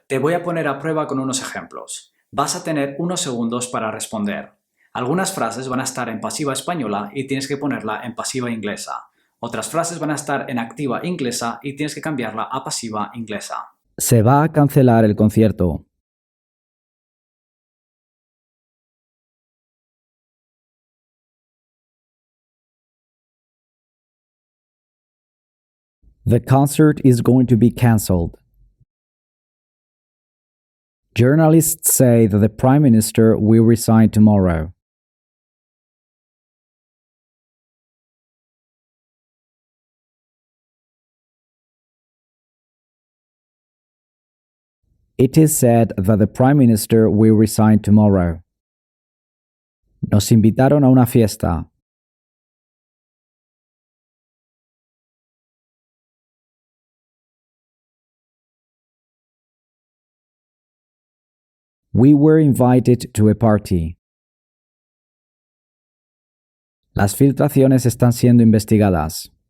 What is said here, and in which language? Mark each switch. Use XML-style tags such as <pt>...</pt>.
<es>Te voy a poner a prueba con unos ejemplos. Vas a tener unos segundos para responder. Algunas frases van a estar en pasiva española y tienes que ponerla en pasiva inglesa. Otras frases van a estar en activa inglesa y tienes que cambiarla a pasiva inglesa. Se va a cancelar el concierto.</es> <en>The concert is going to be cancelled. Journalists say that the Prime Minister will resign tomorrow. It is said that the Prime Minister will resign tomorrow.</en> <es>Nos invitaron a una fiesta.</es> <en>We were invited to a party.</en> <es>Las filtraciones están siendo investigadas.</es>